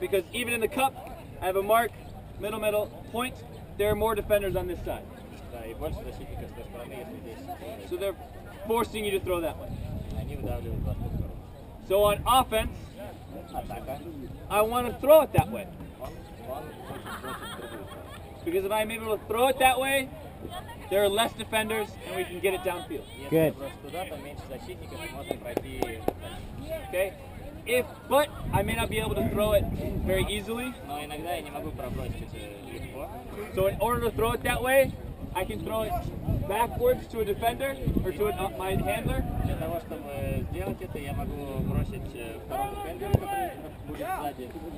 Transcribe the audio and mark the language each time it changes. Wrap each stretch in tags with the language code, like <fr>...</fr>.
<en>Because even in the cup, I have a mark, middle, point. There are more defenders on this side.</en> <ru>Да, и больше защитников с той стороны, если здесь.</ru> <en>So they're forcing you to throw that way.</en> <ru>Они выдавливают вас в ту сторону.</ru> <en>So on offense,</en> <ru>Атака.</ru> <en>I want to throw it that way.</en> <ru>Он хочет бросить в другую сторону.</ru> <en>Because if I'm able to throw it that way, there are less defenders and we can get it downfield.</en> <ru>Если</ru> <en>Good.</en> <ru>бросить туда, то меньше защитников, и можно пройти.</ru> <en>Okay? But I may not be able to throw it very easily.</en> <ru>Но иногда я не могу пробросить это легко.</ru> <en>So in order to throw it that way, I can throw it backwards to a defender or to my handler.</en> <ru>Для того, чтобы сделать это, я могу бросить второму дефендеру, который будет сзади,</ru>